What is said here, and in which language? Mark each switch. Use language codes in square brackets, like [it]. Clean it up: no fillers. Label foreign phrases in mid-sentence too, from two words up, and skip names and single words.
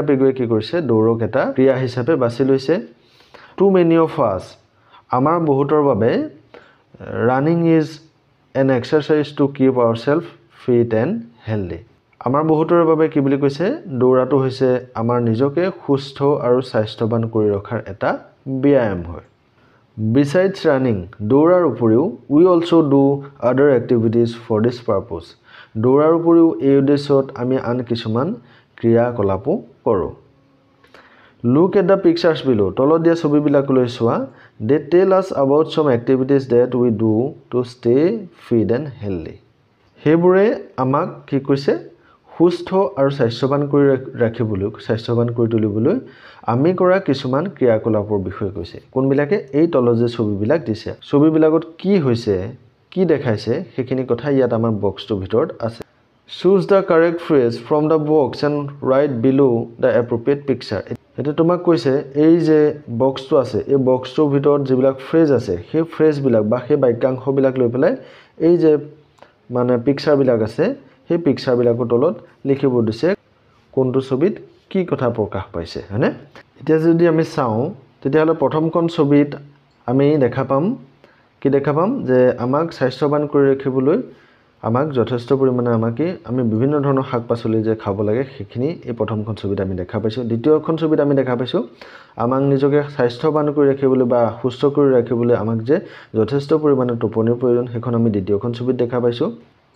[as] পেগুৱে কি কৰিছে দৌৰক এটা ক্ৰিয়া হিচাপে বাছি লৈছে [en] to many of us [as] আমাৰ বহুতৰ বাবে [en] running is an exercise to keep our self fit and healthy [as] আমাৰ বহুতৰ বাবে কি বুলি কৈছে দৌৰাটো হৈছে আমাৰ নিজকে সুস্থ আৰু স্বাস্থ্যৱান কৰি ৰখাৰ এটা ব্যায়াম হয় [en] Besides running, [as] দৌৰাৰ উপৰিও [en] we also do other activities for this purpose. [as] দৌৰাৰ উপৰিও এই উদ্দেশ্যত আমি আন কিছুমান ক্ৰিয়াকলাপো কৰোঁ। [en] Look at the pictures below. [as] তলত দিয়া ছবিবিলাকলৈ চোৱা। [en] They tell us about some activities that we do to stay fit and healthy. [as] সেইবোৰে আমাক কি কৈছে সুস্থ আৰু স্বাস্থ্যৱান কৰি ৰাখিবলৈ স্বাস্থ্যৱান কৰি তুলিবলৈ আমি কৰা কিছুমান ক্ৰিয়াকলাপৰ বিষয়ে কৈছে কোনবিলাকে এই তলত যে ছবিবিলাক দিছে ছবিবিলাকত কি হৈছে কি দেখাইছে সেইখিনি কথা ইয়াত আমাৰ বক্সটোৰ ভিতৰত আছে [en] choose the correct phrase from the box and write below the appropriate picture [as] এটা তোমাক কৈছে এই যে বক্সটো আছে এই বক্সটোৰ ভিতৰত যিবিলাক ফ্ৰেজ আছে সেই ফ্ৰেজবিলাক বা সেই বাক্যাংশবিলাক লৈ পেলাই এই যে মানে পিকচাৰবিলাক আছে সেই পিকচাৰবিলাকৰ তলত লিখিব দিছে কোনটো ছবিত কি কথা প্ৰকাশ পাইছে হয়নে এতিয়া যদি আমি চাওঁ তেতিয়াহ'লে প্ৰথমখন ছবিত আমি দেখা পাম যে আমাক স্বাস্থ্যৱান কৰি ৰাখিবলৈ আমাক যথেষ্ট পৰিমাণে আমি বিভিন্ন ধৰণৰ শাক-পাচলি যে খাব লাগে সেইখিনি এই প্ৰথমখন ছবিত আমি দেখা পাইছোঁ দ্বিতীয়খন ছবিত আমি দেখা পাইছোঁ আমাক নিজকে স্বাস্থ্যৱান কৰি ৰাখিবলৈ বা সুস্থ কৰি ৰাখিবলৈ আমাক যে যথেষ্ট পৰিমাণে টোপনিৰ প্ৰয়োজন সেইখন আমি দ্বিতীয়খন ছবিত দেখা পাইছোঁ